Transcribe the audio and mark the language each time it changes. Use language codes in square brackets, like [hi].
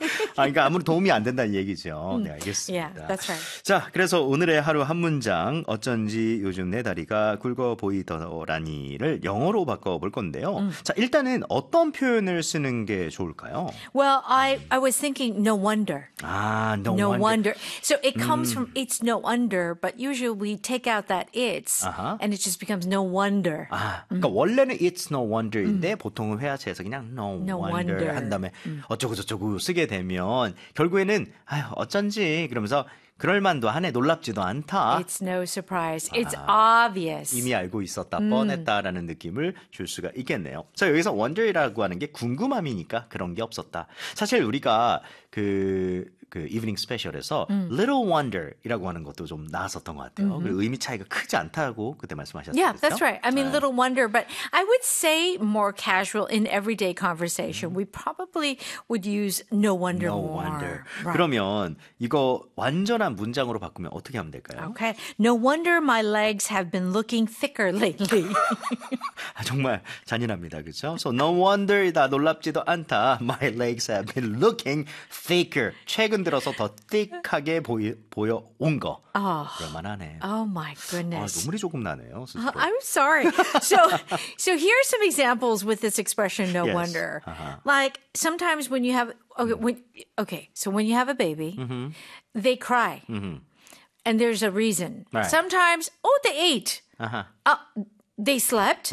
[ko] 아, 그러니까 아무리 도움이 안 된다는 얘기죠. 네, 알겠습니다. [en] Yeah, that's right. [ko] 자, 그래서 오늘의 하루 한 문장, 어쩐지 요즘 내 다리가 굵어 보이더라니를 영어로 바꿔볼 건데요. 자, 일단은 어떤 표현을 쓰는 게 좋을까요? [en] Well, I was thinking no wonder. 아, no wonder. So it comes from it's no wonder, but usually we take out that it's, and it just becomes no wonder. [ko] 아, 그러니까 원래는 it's no wonder인데 보통은 회화체에서 그냥 no wonder 한 다음에 어쩌고저쩌고 쓰게 되면 결국에는 아유, 어쩐지 그러면서 그럴만도 하네, 놀랍지도 않다. [en] It's no surprise. It's obvious. [ko] 이미 알고 있었다, 뻔했다라는 느낌을 줄 수가 있겠네요. 자, 여기서 wonder이라고 하는 게 궁금함이니까 그런 게 없었다. 사실 우리가 그 이브닝 스페셜에서 Little Wonder이라고 하는 것도 좀 나왔었던 것 같아요. 그리고 의미 차이가 크지 않다고 그때 말씀하셨잖아요. [en] Yeah, that's right. I mean, Little Wonder, but I would say more casual in everyday conversation. We probably would use no wonder no more. Wonder. Right. [ko] 그러면 이거 완전한 문장으로 바꾸면 어떻게 하면 될까요? [en] Okay. No wonder my legs have been looking thicker lately. [ko] 정말 잔인합니다. 그렇죠? [en] So no wonder [ko] 이다. 놀랍지도 않다. [en] My legs have been looking thicker. [ko] 최근 들어서 더 띡하게 보여 온 거. 그럴만하네. [en] Oh my goodness. [ko] 아, 눈물이 조금 나네요. [en] I'm sorry. So here are some examples with this expression, no wonder. Like, sometimes when you have, when you have a baby, they cry. And there's a reason. Right. Sometimes, they ate. They slept.